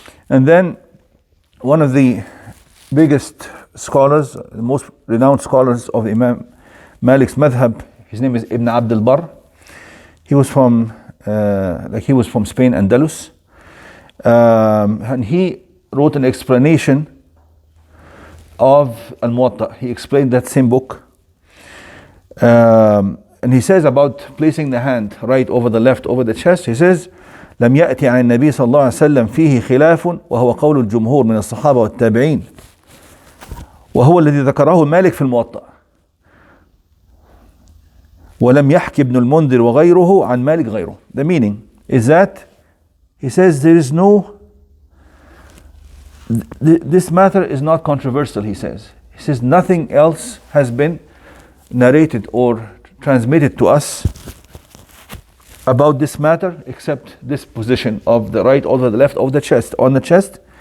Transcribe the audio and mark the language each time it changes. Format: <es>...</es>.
<en>And then one of the biggest scholars, the most renowned scholars of Imam Malik's madhab, his name is Ibn Abd al-Barr. He was from Spain, Andalus. And he wrote an explanation of Al-Muwatta. He explained that same book. And he says about placing the hand right over the left over the chest, he says</en> <ar>لم يأتي عن النبي صلى الله عليه وسلم فيه خلاف وهو قول الجمهور من الصحابة والتابعين وهو الذي ذكره مالك في الموطأ ولم يحكي ابن المنذر وغيره عن مالك غيره.</ar> <en>The meaning is that he says there is no, this matter is not controversial, he says. He says nothing else has been narrated or transmitted to us about this matter except this position of the right over the left over the chest, on the chest.</en>